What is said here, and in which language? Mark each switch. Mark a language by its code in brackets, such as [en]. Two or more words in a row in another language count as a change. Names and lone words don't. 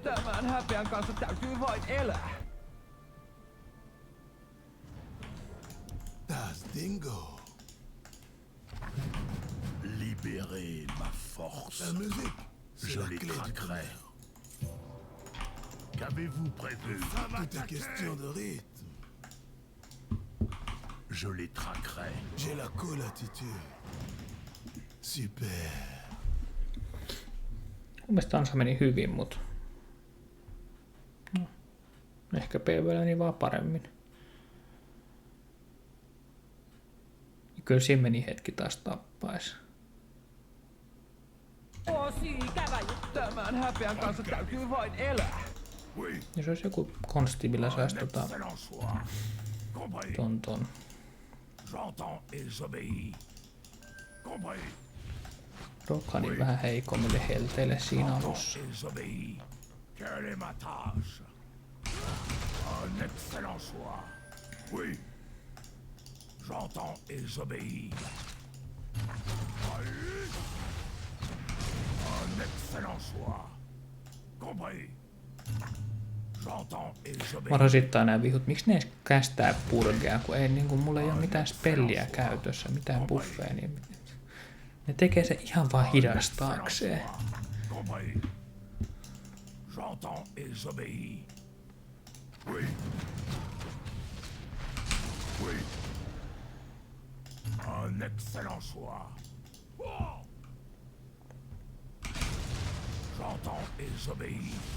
[fi] Tämän häpeän kanssa täytyy vain elää. [fr] Taz Dingo. Libérez ma force. La musique, c'est Je la les clé du traquerai. bonheur. Qu'avez-vous prévu? Tout est question de rythme. Je les traquerai. J'ai la cool attitude. Super. [fi] Mun mielestä Ansa meni hyvin, mut... No, ehkä PvL meni vaan paremmin. Ja kyllä siinä meni hetki taas tappais. Tosi ikävä juttu. Tämän häpeän kanssa täytyy vain elää. Jos olisi joku konsti, millä saisi [fr] Excellent choix. Compris. ton. J'entends et j'obéis. Compris. [fi] Rokhanin vähän heikommille helteille siinä alussa. [fr] Et j'obéis. Quelle est ma tâche? Un excellent choix. J'entends et j'obéis. Un excellent choix. Compris. J'entends et j'obéis. [fi] Mua rasittaa nää vihut. Miksi ne edes kästää purgea, kun ei, niin kuin, mulla ei ole mitään spelliä käytössä, mitään buffeja. Niin ne tekee se ihan vaan hidastaakseen. [fr] Compris. J'entends et j'obéis. Oui. Oui. Un excellent choix. Oh! J'entends et j'obéis.